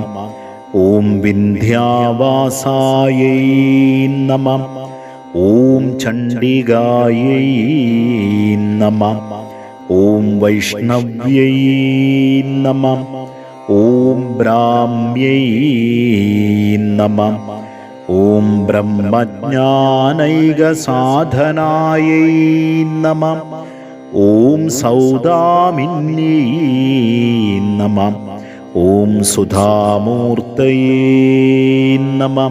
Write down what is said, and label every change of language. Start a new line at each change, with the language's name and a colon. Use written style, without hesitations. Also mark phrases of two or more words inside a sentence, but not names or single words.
Sanskrit: ഓം വിന്ധ്യാവാസാयै നമഃ. ഓം ചണ്ഡികാयै നമഃ. ഓം വൈഷ്ണവ്यै നമഃ. ഓം ബ്രാഹ്മ്यै നമഃ. ॐ ब्रह्मज्ञानैकसाधनायै नमः। ॐ सौदामिन्यै नमः। ॐ सुधामूर्तये नमः।